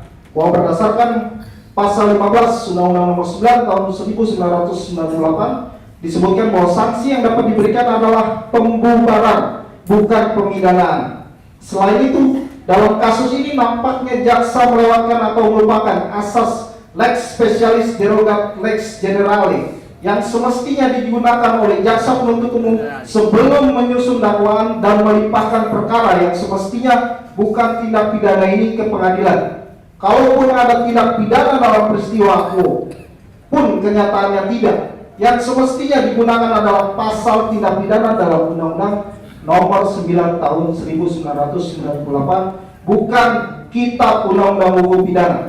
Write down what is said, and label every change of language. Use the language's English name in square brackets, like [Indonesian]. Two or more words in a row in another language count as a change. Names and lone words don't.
[Indonesian] Bahwa berdasarkan Pasal 15 Undang-Undang Nomor 9 Tahun 1998 disebutkan bahwa sanksi yang dapat diberikan adalah pembubaran, bukan pemidanaan. Selain itu, dalam kasus ini nampaknya jaksa melewatkan atau melupakan asas [Latin] lex specialis derogat lex generale [Indonesian] yang semestinya digunakan oleh jaksa penuntut umum sebelum menyusun dakwaan dan melimpahkan perkara yang semestinya bukan tindak pidana ini ke pengadilan. Kalaupun ada tindak pidana dalam peristiwa pun kenyataannya tidak, yang semestinya digunakan adalah pasal tindak pidana dalam Undang-Undang Nomor 9 Tahun 1998, bukan Kitab Undang-Undang Hukum Pidana.